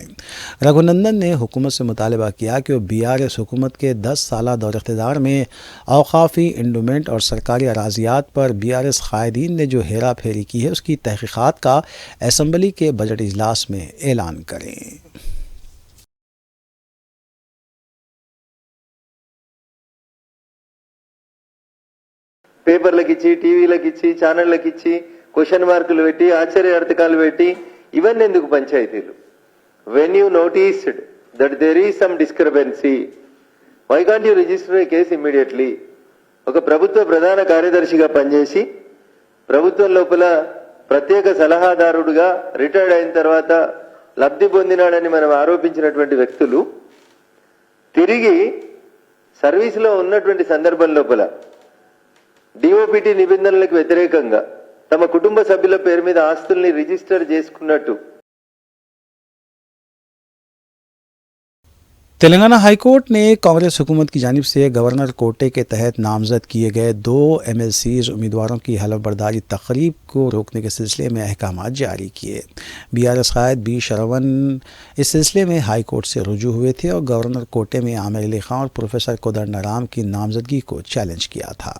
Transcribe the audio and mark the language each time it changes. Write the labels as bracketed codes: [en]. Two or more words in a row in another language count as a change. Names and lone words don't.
[ur] رگھونندن نے حکومت سے مطالبہ کیا کہ وہ BRS حکومت کے 10 سالہ دور اقتدار میں اوقافی، انڈومنٹ اور سرکاری اراضیات پر BRS قائدین نے جو ہیرا پھیری کی ہے، اس کی تحقیقات کا اسمبلی کے بجٹ اجلاس میں اعلان کریں. [te] పేపర్లకు ఇచ్చి, టీవీలకు ఇచ్చి, ఛానళ్ళకి ఇచ్చి, క్వశ్చన్ మార్కులు పెట్టి, ఆశ్చర్యార్థకాలు పెట్టి, ఇవన్నీ ఎందుకు పంచాయతీలు? [en] when you noticed that there is some discrepancy, why can't you register a case immediately? [te] ఒక ప్రభుత్వ ప్రధాన కార్యదర్శిగా పనిచేసి ప్రభుత్వం లోపల ప్రత్యేక సలహాదారుడుగా రిటైర్డ్ అయిన తర్వాత లబ్ధి పొందినాడని మనం ఆరోపించినటువంటి వ్యక్తులు తిరిగి సర్వీసులో ఉన్నటువంటి సందర్భం లోపల డిఓపిటి నిబంధనలకు వ్యతిరేకంగా తమ కుటుంబ సభ్యుల పేరు మీద ఆస్తుల్ని రిజిస్టర్ చేసుకున్నట్టు [ur] تلنگانہ ہائی کورٹ نے کانگریس حکومت کی جانب سے گورنر کوٹے کے تحت نامزد کیے گئے 2 MLCs امیدواروں کی حلف برداری تقریب کو روکنے کے سلسلے میں احکامات جاری کیے. BRS قائد B شرون اس سلسلے میں ہائی کورٹ سے رجوع ہوئے تھے اور گورنر کوٹے میں عامر علی خان اور پروفیسر کودنڈارام کی نامزدگی کو چیلنج کیا تھا.